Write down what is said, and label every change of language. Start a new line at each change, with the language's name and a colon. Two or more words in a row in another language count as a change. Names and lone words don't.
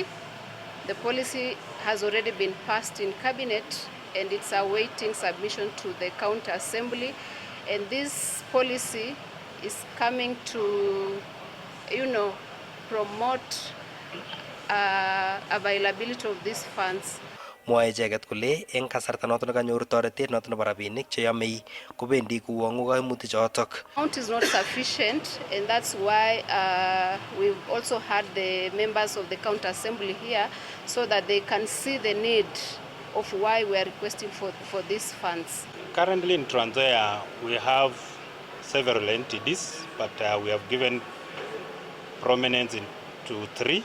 English: The policy has already been passed in cabinet, and it's awaiting submission to the county assembly. And this policy is coming to, promote availability of these funds.
Kalenjin: Mwae icheket kole eng kasarta noto nekanyoru toretet noto nebo rabinik cheyomei kobendi kowongu kaimutik chotok.
English: Amount is not sufficient, and that's why we've also had the members of the county assembly here so that they can see the need of why we are requesting for these funds. Currently in Trans Nzoia, we have several entities, but we have given prominence to three.